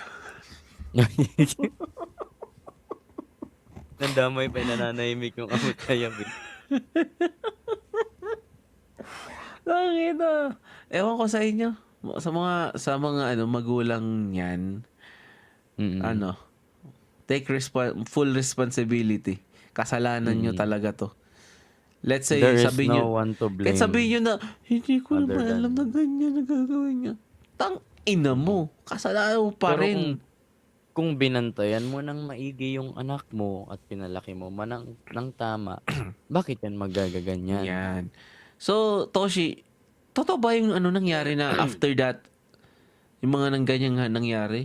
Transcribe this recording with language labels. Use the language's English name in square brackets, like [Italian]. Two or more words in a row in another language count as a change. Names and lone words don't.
[Filipino] Nandamay pa yung nananahimik yung amot kayab eh. Nakakita. Ewan ko sa inyo. Sa mga magulang yan, [English] take full responsibility. [Filipino] Kasalanan nyo talaga to. [English] Let's say, There is [Filipino] sabihin nyo, [English] no one to blame. [Filipino] kahit sabihin nyo na, hindi ko [English] other [Filipino] naman [English] than- [Filipino] alam na ganyan na gagawin niya. Ina mo. Kasalanan mo pa Pero rin. kung binantayan mo ng maigi yung anak mo at pinalaki mo ng tama, bakit yan magagaganyan? Yan. So, Toshi, totoo ba yung nangyari na [English] after that, [Filipino] yung mga nang ganyan nga nangyari?